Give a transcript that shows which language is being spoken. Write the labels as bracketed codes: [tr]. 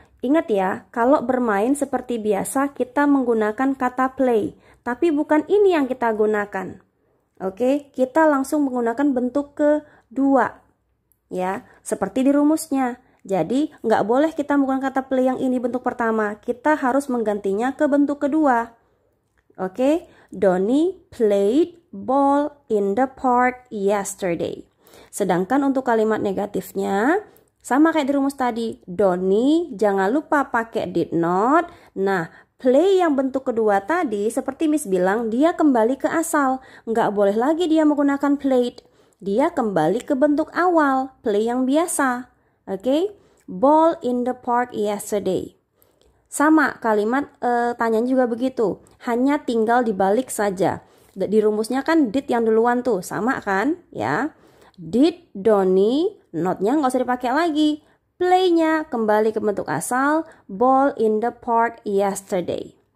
[id] Ingat ya, kalau bermain seperti biasa kita menggunakan kata play. Tapi bukan ini yang kita gunakan. Oke, kita langsung menggunakan bentuk kedua. Ya, seperti di rumusnya. Jadi, nggak boleh kita menggunakan kata play yang ini bentuk pertama. Kita harus menggantinya ke bentuk kedua. [en] Oke, Donny played ball in the park yesterday. [id] Sedangkan untuk kalimat negatifnya, sama kayak di rumus tadi. Donny, jangan lupa pakai did not. Nah, play yang bentuk kedua tadi, seperti Miss bilang, dia kembali ke asal. Nggak boleh lagi dia menggunakan played. Dia kembali ke bentuk awal, play yang biasa. [en] Oke, ball in the park yesterday. [id] Sama kalimat tanyaan juga begitu, hanya tinggal dibalik saja. Di rumusnya kan did yang duluan tuh, sama kan ya. Did Donny, not-nya nggak usah dipakai lagi. Play-nya kembali ke bentuk asal, [en] ball in the park yesterday.